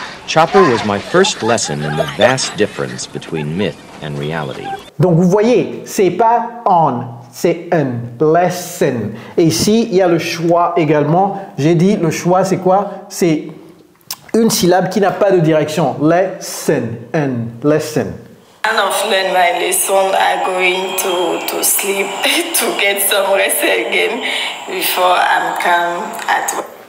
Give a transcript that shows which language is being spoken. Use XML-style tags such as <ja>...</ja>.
<en>Chopper was my first lesson in the vast difference between myth and reality.</en> <fr>Donc vous voyez, c'est pas on, c'est un lesson. Et ici, il y a le choix également. J'ai dit le choix, c'est quoi? C'est une syllabe qui n'a pas de direction. Lesson, un lesson.</fr> <en>And of learn my lesson, I'm going to sleep to get some rest again before I'm come at work.</en>